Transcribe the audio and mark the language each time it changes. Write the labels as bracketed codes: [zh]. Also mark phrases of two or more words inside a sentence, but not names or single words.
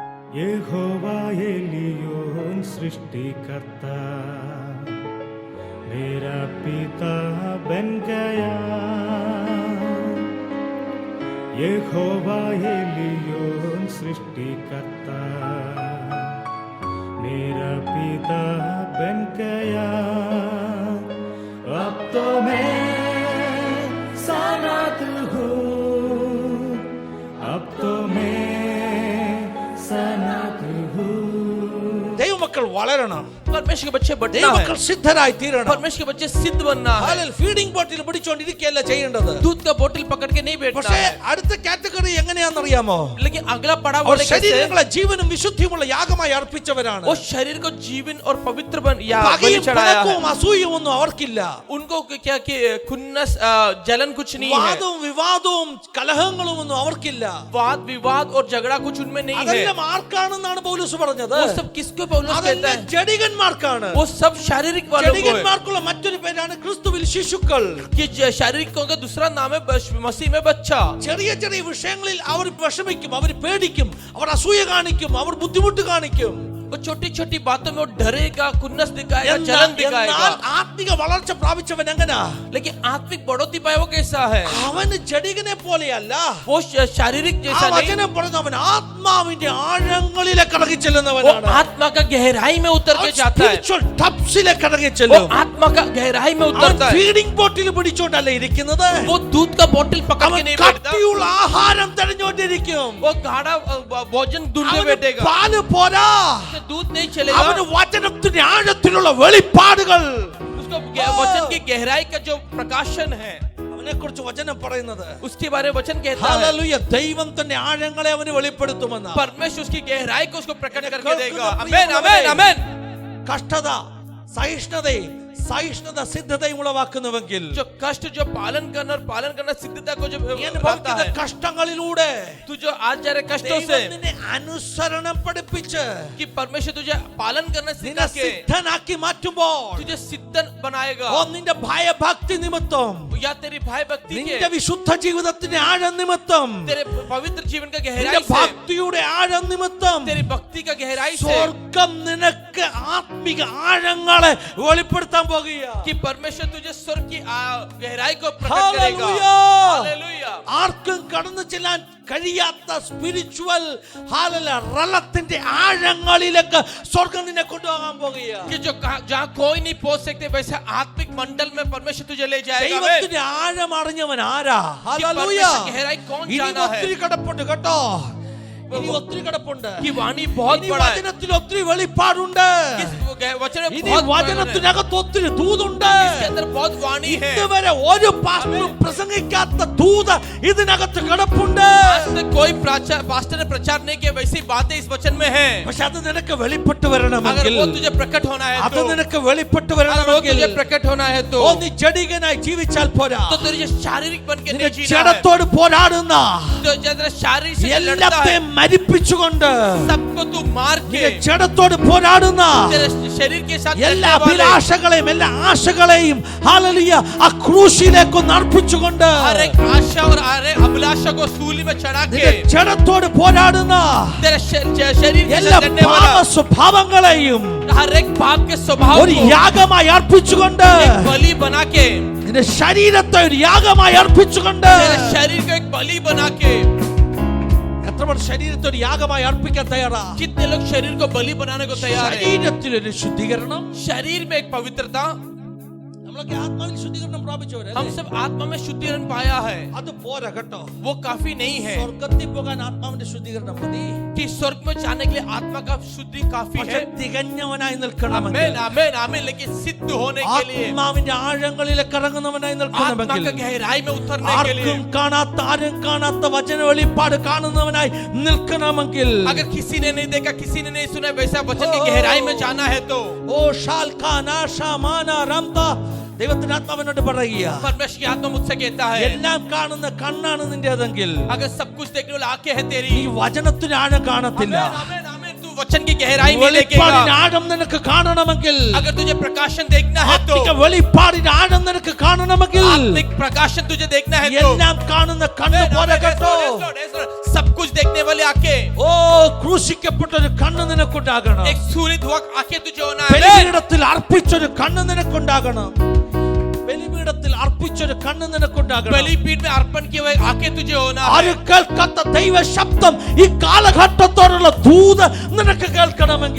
[ml] യഹോവ എലിയോൻ സൃഷ്ടികർത്ത [hi] मेरा पिता बन गया यहोवा एलियोन सृष्टिकर्ता मेरा पिता बन गया अब तो मैं सनात हूँ अब तो मैं सनात हूँ [ml] ദൈവമക്കൾ വളരണം. [hi] परमेश्वर के बच्चे बढ़ना है. [ml] ദൈവമക്കൾ സിദ്ധരായി തീരണം. [hi] परमेश्वर के बच्चे सिद्ध बनना है. [ml] ഹാലൽ [en] feeding bottle [ml] പിടിച്ചോണ്ടിരിക്കുകയല്ല ചെയ്യേണ്ടത്. [hi] दूध का बोतल पकड़ के नहीं बैठना [ml] പക്ഷേ [hi] है. [ml] അടുത്ത കാറ്റഗറി എങ്ങനെയാണെന്നറിയാമോ? [hi] लेकिन अगला पड़ाव [ml] അവർ [hi] वाले कैसे हैं? [ml] ശരീരങ്ങളെ ജീവനും വിശുദ്ധിയുമുള്ള യാഗമായി അർപ്പിച്ചവരാണ്. [hi] वो शरीर को जीवन और पवित्र बन या बलि [ml] പകയും [hi] चढ़ाया है. [ml] പിണക്കവും അസൂയയും ഒന്നും അവർക്കില്ല. [hi] उनको क्या कि खुन्नस जलन कुछ नहीं है. [ml] വാദവും വിവാദവും കലഹങ്ങളും ഒന്നും അവർക്കില്ല. [hi] वाद विवाद और झगड़ा कुछ उनमें नहीं है. [ml] അതെല്ലാം ആർക്കാണെന്നാണ് പൗലോസ് പറഞ്ഞത്? [hi] वो सब किसको पौलुस कहता [ml] അതെല്ലാം [hi] है? [ml] ജഡികന്മാർക്കാണ്. [hi] वो सब शारीरिक वालों को है. [ml] ജഡികന്മാർക്കുള്ള മറ്റൊരു പേരാണ് ക്രിസ്തുവിൽ ശിശുക്കൾ. [hi] कि शारीरिकों का दूसरा नाम है मसीह में बच्चा. [ml] ചെറിയ ചെറിയ വിഷയങ്ങളിൽ അവർ വിഷമിക്കും, അവർ പേടിക്കും, അവർ അസൂയ കാണിക്കും, അവർ ബുദ്ധിമുട്ട് കാണിക്കും. [hi] वो छोटी छोटी बातों में वो डरेगा, खुन्नस दिखाएगा, जलन दिखाएगा. [ml] എന്നാൽ ആത്മിക വളർച്ച പ്രാപിച്ചവൻ എങ്ങനാ? [hi] लेकिन आत्मिक बढ़ोतरी पाया वो कैसा है? [ml] അവന് ജഡികനെ പോലെയല്ല. [hi] वो शारीरिक [ml] ആ [hi] जैसा नहीं. [ml] വചനം പറഞ്ഞവൻ ആത്മാവിന്റെ ആഴങ്ങളിലേക്ക് ഇറങ്ങി [hi] वो [ml] ചെല്ലുന്നവനാണ്. [hi] आत्मा का गहराई में उतर के जाता है. [en] spiritual depths [ml] ഇറങ്ങി [hi] वो [ml] ചെല്ലും. [hi] आत्मा का गहराई में [ml] അവൻ [hi] उतरता है. [en] feeding bottle [ml] പിടിച്ചോണ്ടല്ല ഇരിക്കുന്നത്. [hi] वो दूध का बोतल पकड़ [ml] അവൻ [hi] के नहीं बैठता. [ml] കട്ടിയുള്ള ആഹാരം തെരഞ്ഞോണ്ടിരിക്കും. [hi] वो गाढ़ा भोजन ढूंढने [ml] അവന് [hi] बैठेगा. [ml] പാല് പോരാ, [hi] उससे दूध नहीं चलेगा. [ml] അവന് വചനത്തിന്റെ ആഴത്തിലുള്ള വെളിപ്പാടുകൾ. [hi] उसको वचन की गहराई का जो प्रकाशन है [ml] അവനെ കുറിച്ച് വചനം പറയുന്നത്. [hi] उसके बारे में वचन कहता है. [ml] ഹല്ലേലൂയ. ദൈവം തന്റെ ആഴങ്ങളെ അവന് വെളിപ്പെടുത്തുമെന്ന്. [hi] परमेश्वर उसकी गहराई को उसको प्रकट करके [ml] കേൾക്കുന്ന [hi] देगा. [ml] പ്രിയമുള്ളവരെ, [hi] आमेन आमेन आमेन. [ml] കഷ്ടത സഹിഷ്ണുത സിദ്ധതയും ഉളവാക്കുന്നുവെങ്കിൽ [hi] जो कष्ट जो पालन करना सिद्धता को जो [ml] നീ [hi] बढ़ाता [ml] അനുഭവിക്കുന്ന [hi] है. [ml] കഷ്ടങ്ങളിലൂടെ [hi] तू जो आज जा रहे कष्टों से [ml] ദൈവം നിന്നെ അനുസരണം പഠിപ്പിച്ച് [hi] कि परमेश्वर तुझे पालन करना [ml] നിന്നെ [hi] सिखा के [ml] സിദ്ധനാക്കി മാറ്റുമ്പോൾ [hi] तुझे सिद्धन बनाएगा. [ml] നിന്റെ ഭയഭക്തി നിമിത്തം, [hi] या तेरी भाई भक्ति [ml] നിന്റെ [hi] के [ml] വിശുദ്ധ ജീവിതത്തിന്റെ ആഴം നിമിത്തം, [hi] तेरे पवित्र जीवन का [ml] നിന്റെ [hi] गहराई से [ml] ഭക്തിയുടെ ആഴം നിമിത്തം [hi] तेरी भक्ति का गहराई से [ml] സ്വർഗം നിനക്ക് ആത്മിക ആഴങ്ങളെ വെളിപ്പെടുത്താൻ പോകുകയാ. [hi] कि परमेश्वर तुझे स्वर्ग की गहराई को प्रकट करेगा. [ml] ഹല്ലേലൂയ. [hi] हालेलुया. [ml] ആർക്കും കടന്നു ചെല്ലാൻ കഴിയാത്ത [en] spiritual realm [ml] ആഴങ്ങളിലേക്ക് സ്വർഗം നിന്നെ കൊണ്ടുപോകാൻ പോകുകയാ. [hi] कि जो जहाँ कोई नहीं पहुंच सकते वैसे आत्मिक मंडल में परमेश्वर तुझे ले जाएगा. [ml] ദൈവത്തിന്റെ ആഴം അറിഞ്ഞവൻ ആരാ? ഹല്ലേലൂയ. [hi] परमेश्वर की गहराई कौन [ml] ഇനി [hi] जाना है? [ml] ഒത്തിരി കിടപ്പുണ്ട് കേട്ടോ. ഇനി ഒത്തിരി കിടപ്പുണ്ട്. [hi] कि वाणी बहुत [ml] ഇനി [hi] बड़ा है. [ml] വചനത്തിൽ ഒത്തിരി വെളിപ്പാടുണ്ട്. [hi] इस वचन में [ml] ഇനി [hi] बहुत बड़ा है. [ml] വചനത്തിനകത്ത് ഒത്തിരി ദൂതുണ്ട്. [hi] इसके अंदर बहुत वाणी है. [ml] ഇതുവരെ ഒരു പാസ്റ്ററും പ്രസംഗിക്കാത്ത ദൂത് ഇതിനകത്ത് കിടപ്പുണ്ട്. [hi] आज तक कोई पास्टर ने प्रचार नहीं किया वैसी बातें इस वचन में है. [ml] പക്ഷെ അത് നിനക്ക് വെളിപ്പെട്ട് [hi] अगर [ml] വരണമെങ്കിൽ, [hi] वो तुझे प्रकट होना है [ml] അത് [hi] तो [ml] നിനക്ക് വെളിപ്പെട്ട് [hi] अगर वो [ml] വരണമെങ്കിൽ [hi] तुझे प्रकट होना है तो [ml] നീ ജഡികനായി ജീവിച്ചാൽ പോരാ. [hi] तो तुझे शारीरिक बन के [ml] നിന്റെ [hi] नहीं जीना है. [ml] ജഡത്തോട് പോരാടുന്ന [hi] तो जरा शारीरिक से लड़ता है [ml] എല്ലാത്തെയും മരിപ്പിച്ചുകൊണ്ട് [hi] सबको तू मार के [ml] നിന്റെ ജഡത്തോട് പോരാടുന്ന [hi] तेरे शरीर के साथ [ml] എല്ലാ [hi] लड़ने वाले [ml] അഭിലാഷകളെയും എല്ലാ ആശകളെയും ഹല്ലേലൂയ ആ ക്രൂശിലേക്ക് അർപ്പിച്ചുകൊണ്ട് [hi] हर एक आशा और हर एक अभिलाषा को सूली में चढ़ा के [ml] നിന്റെ ജഡത്തോട് പോരാടുന്ന [hi] तेरे शरीर के [ml] എല്ലാ [hi] साथ लड़ने [ml] പാപ [hi] वाला [ml] സ്വഭാവങ്ങളെയും [hi] हर एक पाप के स्वभाव [ml] ഒരു [hi] को [ml] യാഗമായി അർപ്പിച്ചുകൊണ്ട് [hi] एक बलि बना के [ml] നിന്റെ ശരീരത്തെ ഒരു യാഗമായി അർപ്പിച്ചുകൊണ്ട് [hi] तेरे शरीर को एक बलि बना के [ml] എത്ര പേർ ശരീരത്തെ ഒരു യാഗമായി അർപ്പിക്കാൻ തയ്യാറാ? [hi] कितने लोग शरीर को बलि बनाने को तैयार है? [ml] ശരീരത്തിലൊരു ശുദ്ധീകരണം. [hi] शरीर में एक पवित्रता. [ml] നമ്മളൊക്കെ ആത്മാവിൽ ശുദ്ധീകരണം പ്രാപിച്ചവരല്ലേ? [hi] हम सब आत्मा में शुद्धिकरण पाया है. [ml] അത് പോരാ കേട്ടോ. [hi] वो काफी नहीं है [ml] സ്വർഗ്ഗത്തിൽ പോകാൻ ആത്മാവിന്റെ ശുദ്ധീകരണം മതി. [hi] कि स्वर्ग में जाने के लिए आत्मा का शुद्धि काफी [ml] പക്ഷേ [hi] है. [ml] തികഞ്ഞവനായി [hi] आमीन [ml] നിൽക്കണമെങ്കിൽ, [hi] आमीन आमीन. लेकिन सिद्ध होने के लिए [ml] ആത്മാവിന്റെ ആഴങ്ങളിലേക്ക് ഇറങ്ങുന്നവനായി [hi] आत्मा [ml] നിൽക്കണമെങ്കിൽ, [hi] का गहराई में उतरने के लिए [ml] ആർക്കും കാണാത്ത ആരും കാണാത്ത വചന വെളിപ്പാട് കാണുന്നവനായി നിൽക്കണമെങ്കിൽ, [hi] अगर किसी ने नहीं देखा किसी ने नहीं सुना वैसा वचन की गहराई में जाना है तो [ml] ഓ ഷാൽഖാനാ റംത ദൈവത്തിന്റെ ആത്മാവിനോട് പറയുക, [hi] परमेश्वर की आत्मा मुझसे कहता है [ml] എല്ലാം കാണുന്ന കണ്ണാണ് നിന്റേതെങ്കിൽ [hi] अगर सब कुछ देखने वाला आंखें है तेरी [ml] ഈ വചനത്തിന് ആഴം കാണത്തില്ല. [hi] आमीन आमीन आमीन. तू वचन की गहराई में लेके [ml] വെളിപ്പാടിന്റെ ആഴം നിനക്ക് കാണണമെങ്കിൽ, [hi] अगर तुझे प्रकाशन देखना है तो, [ml] ആത്മിക വെളിപ്പാടിന്റെ ആഴം നിനക്ക് കാണണമെങ്കിൽ, [hi] आत्मिक प्रकाशन तुझे देखना है तो, [ml] എല്ലാം കാണുന്ന കണ്ണ് പോലെ കേട്ടോ. [hi] सब कुछ देखने वाले आंखें, [ml] ഓ ക്രൂശിക്കപ്പെട്ടൊരു കണ്ണ് നിനക്കുണ്ടാകണം. [hi] एक सूरित हुआ आंखें तुझे होना है। [ml] ബലിപീഠത്തിൽ അർപ്പിച്ചൊരു കണ്ണ് നിനക്കുണ്ടാകണം. ബലിപീഠത്തിൽ അർപ്പിച്ചൊരു കണ്ണ് നിനക്കുണ്ടാകണം. [hi] बलिपीठ में अर्पण किए हुए आंखें तुझे होना है। [ml] ആരും കേൾക്കാത്ത ദൈവ ശബ്ദം, ഈ കാലഘട്ടത്തോടുള്ള ദൂത് നിനക്ക് കേൾക്കണമെങ്കിൽ,